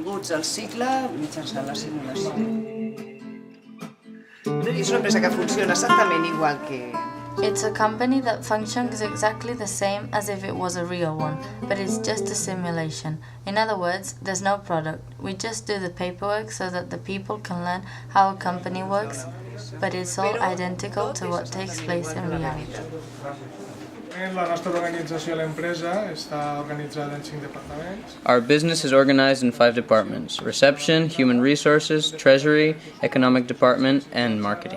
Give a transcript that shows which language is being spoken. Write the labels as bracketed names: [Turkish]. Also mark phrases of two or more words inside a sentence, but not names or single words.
[English] It's a company that functions exactly the same as if it was a real one, but it's just a simulation. In other words, there's no product. We just do the paperwork so that the people can learn how a company works, but it's all identical to what takes place in reality. [Catalan] La nostra organització, l'empresa, està organitzada en 5 departaments. [English] Our business is organized in 5 departments: reception, human resources, treasury, economic department, and marketing.